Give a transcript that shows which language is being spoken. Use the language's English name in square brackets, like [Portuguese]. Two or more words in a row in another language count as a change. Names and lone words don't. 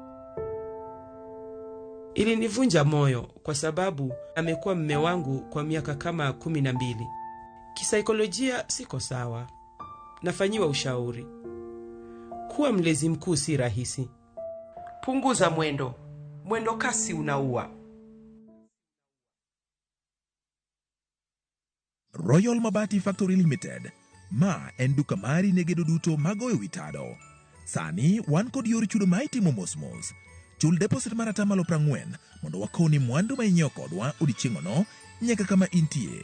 [Swahili] Ilinivunja moyo kwa sababu amekuwa mume wangu kwa miaka kama 12. Kisaikolojia siko sawa. Nafanyiwa ushauri. Kuwa mlezi mkuu si rahisi. Punguza mwendo. Mwendo kasi unaua. Royal Mabati Factory Limited. [Luo (Kenya and Tanzania)] Ma en duka mari ne gedo duto magoyo witado. Sani wan kod yor chudo ma itimo mos. Chul deposit mar atamalo 40 mondo wakoni mwandu ma inyiewo kodwa odiechieng'no nyaka kama intie.